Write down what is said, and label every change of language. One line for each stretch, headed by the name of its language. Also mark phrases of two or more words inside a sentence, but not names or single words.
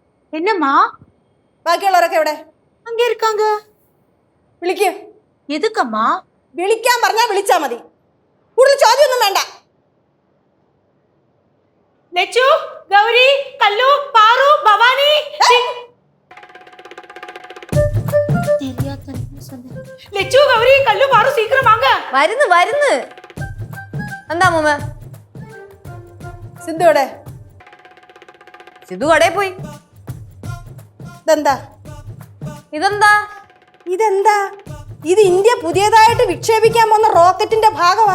Tamil: என்னம்மா?
Malayalam: ബാക്കിയുള്ളവരൊക്കെ എവിടെ?
Tamil: அங்க இருக்காங்க.
Malayalam: വിളിക്ക്.
Tamil: எதுக்கம்மா?
Malayalam: വിളിക്കാൻ പറഞ്ഞാൽ വിളിച്ചാ മതി. കൂടുതൽ ചോദ്യമൊന്നും വേണ്ട.
Tamil: லெச்சு, கௌரி, கல்லு, பாரு, பவானி. லெச்சு, கௌரி, கல்லு, பாரு சீக்கிரம் வாங்க.
Malayalam: വരുന്നു വരുന്നു. എന്താ അമ്മൂമ്മ? സിന്ധു എവിടെ? സിധു കടയിൽ പോയി. ഇതെന്താ? ഇതെന്താ? ഇതെന്താ? ഇത് ഇന്ത്യ പുതിയതായിട്ട് വിക്ഷേപിക്കാൻ പോകുന്ന റോക്കറ്റിന്റെ ഭാഗമാ.